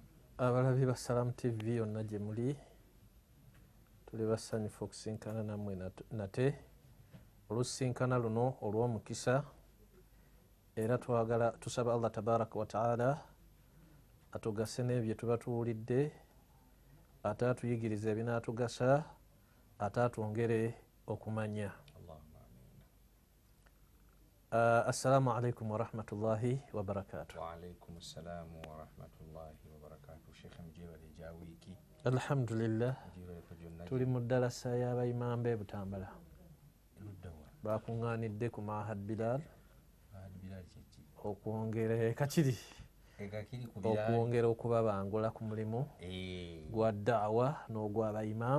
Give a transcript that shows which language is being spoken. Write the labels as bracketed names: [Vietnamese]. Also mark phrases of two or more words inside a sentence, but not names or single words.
[Ganda] Abalabi ba Salaamu TV yonna gye muli tuli basanyufu okusinkana nammwe nate olusinkana luno olw'omukisa era tusaba Allah [Arabic] تبارك وتعالى [Ganda] atugase n'ebyo tuba tuwulidde ate atuyigirize ebinaatugasa ate atwongere okumanya. [Arabic] السلام عليكم ورحمة الله وبركاته. وعليكم السلام ورحمة الله وبركاته. [Ganda] Sheikh mjibale ja wiki. Alhamdulillah. Tuli mu ddalasa y'abayimamu b'e Butambala. Bakungaanidde ku Mahad Bilal. Mahad Bilal kiki? Okwongera kakiri. Okwongera okubabangula ku mulimu gwa da'wa n'ogw'abayimamu.